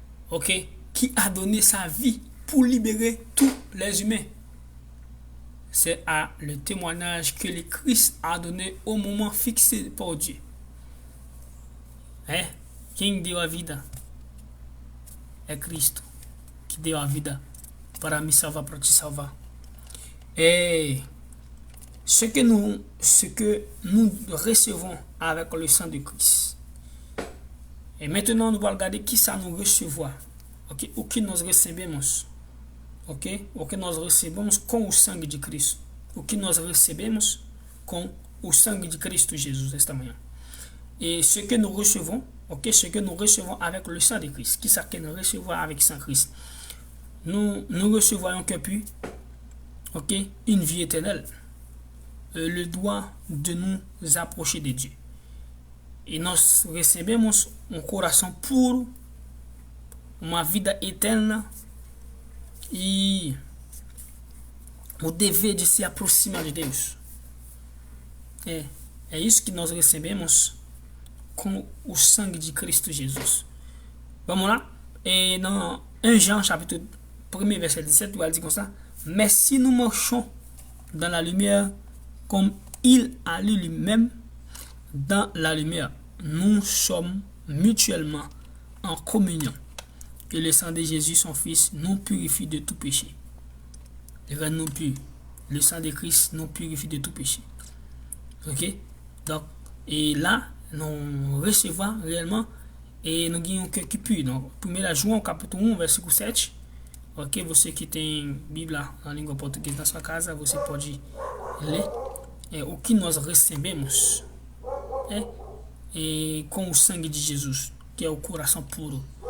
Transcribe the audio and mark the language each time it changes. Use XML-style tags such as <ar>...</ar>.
<fr>Ok, qui a donné sa vie pour libérer tous les humains. C'est à le témoignage que le Christ a donné au moment fixé par Dieu.</fr> <pt>Quem deu a vida é Cristo, que deu a vida para me salvar, para te salvar.</pt> <fr>Et ce que nous recevons avec le sang de Christ. Et maintenant, nous allons regarder qui ça nous recevoir.</fr> <pt>Ok, o que nós recebemos. Ok, o que nós recebemos com o sangue de Cristo. O que nós recebemos com o sangue de Cristo Jesus esta manhã.</pt> <fr>Et ce que nous recevons, ok, ce que nous recevons avec le sang de Christ. Qui ça que nous recevons avec sang Christ? Nous recevons un cœur pur, ok, une vie éternelle, le droit de nous approcher de Dieu.</fr> <pt>E nós recebemos um coração puro, uma vida eterna e o dever de se aproximar de Deus. É isso que nós recebemos com o sangue de Cristo Jesus. Vamos lá?</pt> <fr>Et dans 1 Jean chapitre 1 verset 17, il dit comme ça: mais si nous marchons dans la lumière comme il a lui-même dans la lumière, nous sommes mutuellement en communion. Et le sang de Jésus, son Fils, nous purifie de tout péché. Rend-nous purs. Le sang de Christ nous purifie de tout péché. Ok? Donc, et là, nous recevons réellement et nous gagnons un cœur qui pur.</fr> <pt>Donc, 1 João capítulo 1, versículo 7. Ok? Você que tem Bíblia na língua portuguesa na sua casa, você pode ler. O que nós recebemos com o sangue de Jesus, que é o coração puro.</pt>